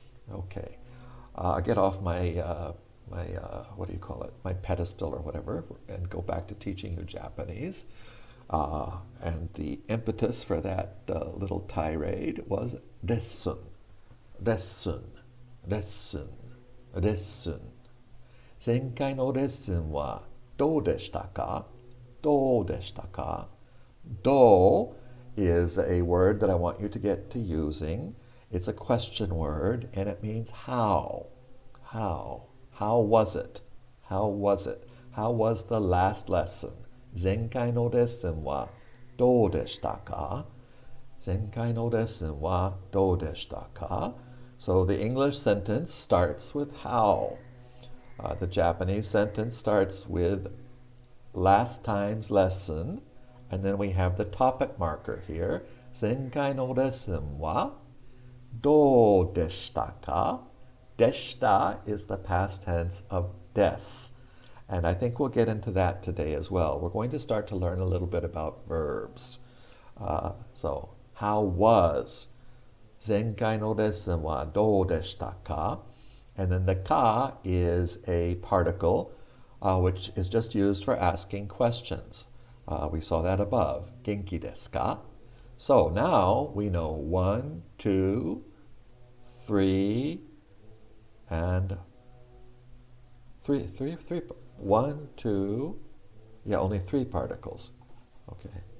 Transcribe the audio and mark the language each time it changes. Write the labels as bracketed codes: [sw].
[en] Okay, I'll get off my my pedestal or whatever, and go back to teaching you Japanese. And the impetus for that little tirade was dessun, dessun, dessun, dessun. [ja] 前回のレッスンはどうでしたか? どうでしたか? [en] Do is a word that I want you to get to using. It's a question word, and it means how. How? How was it? How was it? How was the last lesson? [ja] 前回のレッスンはどうでしたか? 前回のレッスンはどうでしたか? [en] So the English sentence starts with how. The Japanese sentence starts with last time's lesson, and then we have the topic marker here. [ja] 前回のレッスンはどうでしたか? [en] Deshita is the past tense of des. And I think we'll get into that today as well. We're going to start to learn a little bit about verbs. So, how was? [ja] 前回のレッスンはどうでしたか? [en] And then the ka is a particle which is just used for asking questions. We saw that above. [ja] 元気ですか? [en] So now we know 1, 2, 3, and 3, 1, 2, yeah, only 3 particles. Okay.